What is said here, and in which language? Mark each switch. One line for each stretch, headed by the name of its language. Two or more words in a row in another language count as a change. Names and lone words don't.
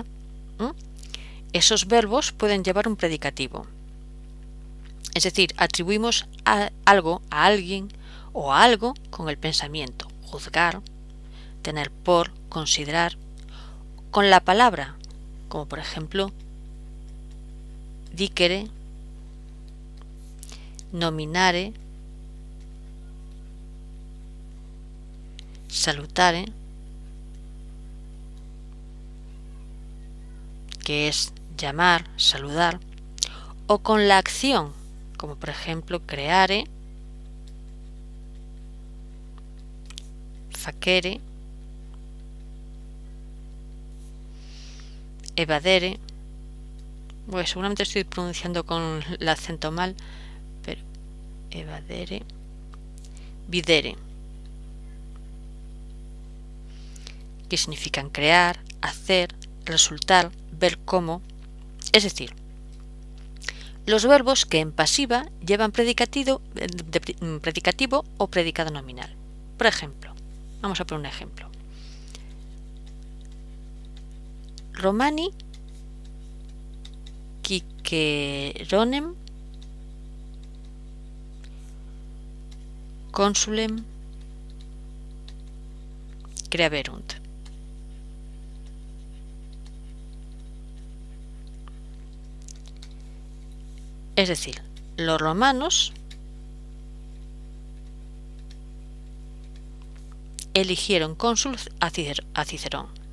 Spanish: Esos verbos pueden llevar un predicativo. Es decir, atribuimos algo a alguien o a algo con el pensamiento, juzgar, tener por, considerar, con la palabra, como por ejemplo
Latin: dicere, nominare, salutare,
Spanish: que es llamar, saludar, o con la acción, como por ejemplo
Latin: creare, facere, evadere.
Spanish: Bueno, seguramente estoy pronunciando con el acento mal, pero
Latin: evadere, videre,
Spanish: que significan crear, hacer, resultar, ver cómo. Es decir, los verbos que en pasiva llevan predicativo o predicado nominal. Por ejemplo, vamos a poner un ejemplo.
Latin: Romani Ciceronem consulem creaverunt.
Spanish: Es decir, los romanos eligieron cónsul a Cicerón.